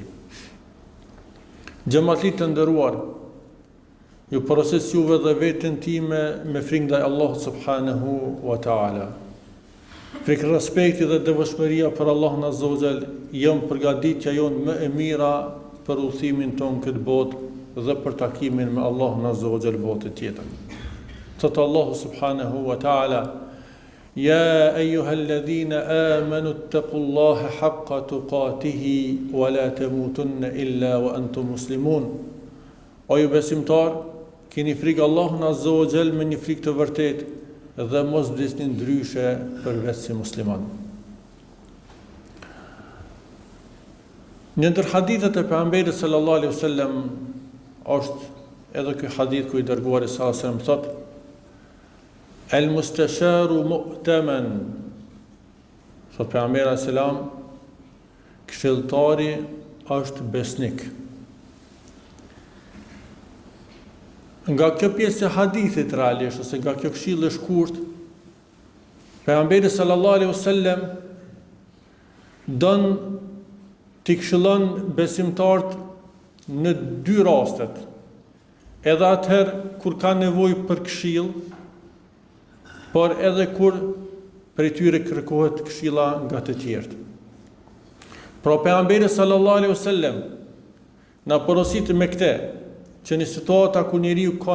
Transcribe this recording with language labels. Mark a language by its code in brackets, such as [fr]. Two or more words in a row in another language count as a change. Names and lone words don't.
[sq] Xhamatlit të nderuar, ju porosis juve dhe veten time me frikë ndaj Allahut [ar] سبحانه وتعالى. [sq] Frikë respekti dhe devotshmëria për Allahun [ar] عز وجل [sq] janë përgatitja jonë më e mira për udhimin ton këtë botë dhe për takimin me Allahun [ar] عز وجل [sq] botën tjetër. [ar] Thot Allahu سبحانه وتعالى: يا أيها الذين آمنوا اتقوا الله حق تقاته ولا تموتن إلا وأنتم مسلمون. [sq] O ju besimtar, keni frikë Allahun [ar] عز وجل [sq] me një frikë të vërtetë dhe mos vdesni ndryshe përveç si musliman. Një ndër hadithet e pejgamberit [ar] صلى الله عليه وسلم [sq] është edhe ky hadith ku I dërguari [ar] صلى الله عليه وسلم [sq] thotë: [ar] المستشار مؤتمن. [sq] Thot pejgamberi [ar] عليه السلام, [sq] këshilltari është besnik. Nga kjo pjesë e hadithit realisht, ose nga kjo këshill e shkurt, pejgamberi [ar] صلى الله عليه وسلم [sq] don t'i këshillon besimtarët në dy rastet. Edhe atëherë kur ka nevojë për këshill, por edhe kur prej tyre kërkohet këshilla nga të tjerët. Pra pejgamberi [ar] صلى الله عليه وسلم [sq] na porosit me këtë, që në situata ku njeriu ka